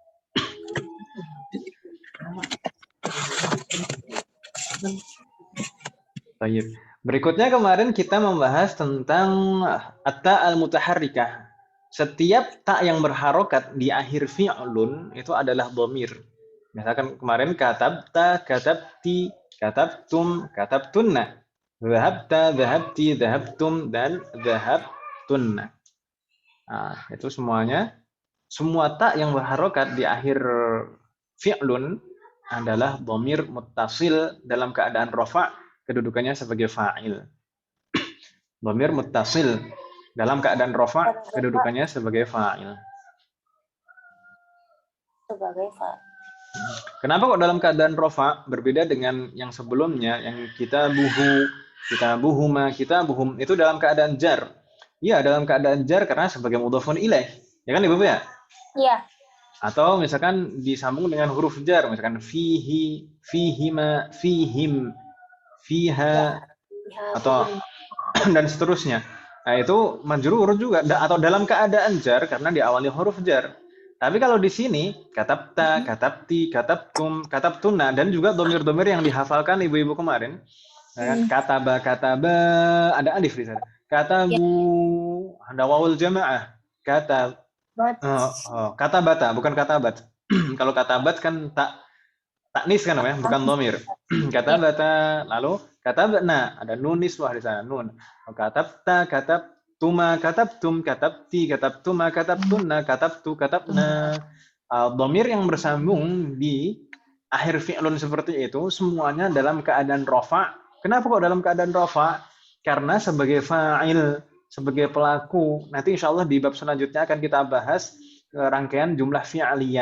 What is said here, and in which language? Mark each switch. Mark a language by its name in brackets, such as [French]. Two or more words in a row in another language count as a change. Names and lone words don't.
[Indonesian] Baik. Berikutnya kemarin kita membahas tentang [Arabic] التاء المتحركة. [Indonesian] Setiap ta yang berharokat di akhir fi'lun itu adalah dhamir. Misalkan kemarin [Arabic] كتبتَ كتبتِ كتبتم كتبتن. ذهبتَ ذهبتِ ذهبتم, [Indonesian] dan dhahabtunna. Nah, itu semuanya. Semua ta yang berharokat di akhir fi'lun adalah [Arabic] ضمير متصل [Indonesian] dalam keadaan rafa', kedudukannya sebagai fa'il. [Arabic] ضمير متصل [Indonesian] dalam keadaan rafa', kedudukannya sebagai fa'il. sebagai Kenapa kok dalam keadaan rafa' berbeda dengan yang sebelumnya, yang [Arabic] كتابهما كتابهم [Indonesian] itu dalam keadaan jar. Iya, dalam keadaan jar karena sebagai [Arabic] مضاف إليه. [Indonesian] Ya kan Ibu ya? Iya. Atau misalkan disambung dengan huruf jar, misalkan [Arabic] فيه فيهما فيهم فيها, [Indonesian] atau dan seterusnya. Nah, itu majrur juga atau dalam keadaan jar karena diawali huruf jar. Tapi kalau di sini [Arabic] كتبتَ كتبتِ كتبتم كتبتن [Indonesian] dan juga domir-domir yang dihafalkan ibu-ibu kemarin. Kataba, ada alif di sana. Katabu, ada [Arabic] واو الجماعة. [Indonesian] Katabata, bukan katabat. Kalau katabat kan taknis kan namanya, bukan domir. Katabata, lalu katabna, ada [Arabic] نون النسوة [Indonesian] di sana, nun. [Arabic] كتبتَ كتبتما كتبتم كتبتِ كتبتما كتبتن كتبتُ كتبنا. [Indonesian] Domir yang bersambung di akhir fi'lun seperti itu semuanya dalam keadaan rafa'. Kenapa kok dalam keadaan rafa'? Karena sebagai fa'il, sebagai pelaku. Nanti [Arabic] إن شاء الله [Indonesian] di bab selanjutnya akan kita bahas rangkaian [Arabic] جملة فعلية.